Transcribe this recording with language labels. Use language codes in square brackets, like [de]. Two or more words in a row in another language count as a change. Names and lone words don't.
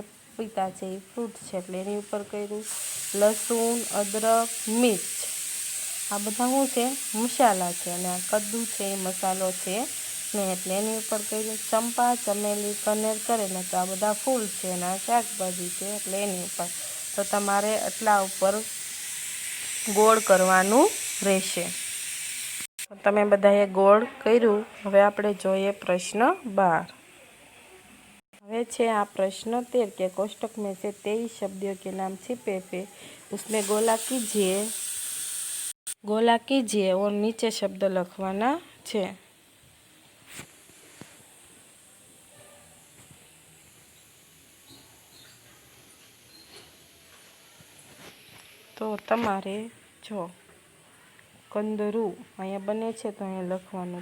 [gu] પપીતા છે ઈ ફ્રૂટ છે એટલે એની ઉપર કર્યું. લસૂણ, અદરક, મિર્ચ આ બધા શું છે મસાલા છે અને આ કદ્દૂ છે ઈ મસાલો છે ને એટલે એની ઉપર કર્યું। ચંપા, ચમેલી, કનેર, કરેલા તો આ બધા ફૂલ છે અને આ શાકભાજી છે એટલે એની ઉપર। તો તમારે આટલા ઉપર ગોળ કરવાનું રહેશે। તો તમે બધાએ ગોળ કર્યું। હવે આપણે જોઈએ પ્રશ્ન 12। હવે છે આ પ્રશ્ન 13 [hi] के कोष्टक में से 23 शब्दों के नाम छिपे पे उसमें गोला कीजिए और नीचे शब्द [gu] લખવાના છે। તો તમારે જો કંદરૂ અહીંયા બને છે તો અહીંયા લખવાનું।